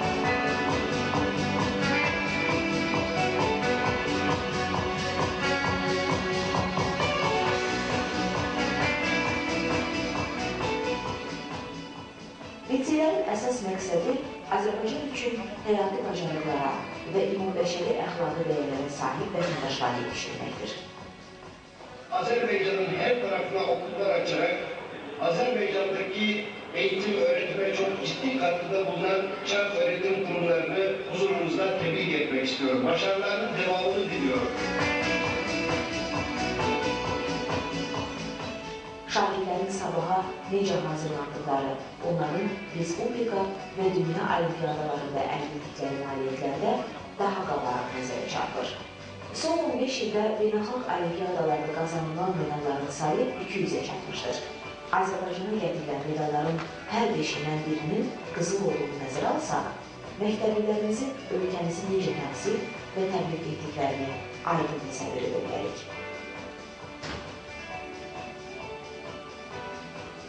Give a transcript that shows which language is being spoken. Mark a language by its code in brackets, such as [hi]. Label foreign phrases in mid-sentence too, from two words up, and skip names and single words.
[az] Liseylərin əsas məqsədi Azərbaycan üçün həyati bacarıqlara və ümumbəşəri əxlaqi dəyərlərə sahib vətəndaşlar yetişdirməkdir. [tr] Azerbaycan'ın her tarafına okullar açarak Azerbaycan'daki eğitim öğretime çok ciddi katkıda bulunan Çağ Öğretim Kurumlarını huzurunuzda tebrik etmek istiyorum. Başarılarının devamını diliyorum. [az] Şagirlərin sabaha necə hazırlandıqları, onların respublika və dünya olimpiyadalarında əldə etdikləri nailiyyətlərdə daha qabarıq nəzərə çarpır. Son 15 ildə beynəlxalq olimpiyadalarda qazanılan medalların sayı 200-ə çatmışdır. Azərbaycana gətirilən medalların hər beşindən birinin qızıl olduğunu nəzərə alsaq, məktəblilərimizin ölkəmizi necə təmsil və təbliğ etdiklərini aydın təsəvvür edə bilərik.